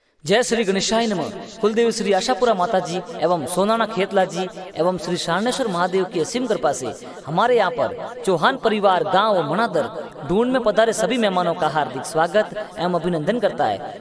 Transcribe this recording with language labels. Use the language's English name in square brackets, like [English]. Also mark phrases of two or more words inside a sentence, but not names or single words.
[Hindi] जय श्री गणेशाय नमः। कुलदेव श्री आशापुरा माता जी एवं सोनाना खेतला जी एवं श्री शारणेश्वर महादेव की असीम कृपा से हमारे यहाँ पर चौहान परिवार गांव मनादर ढूंढ में पधारे सभी मेहमानों का हार्दिक स्वागत एवं अभिनंदन करता है।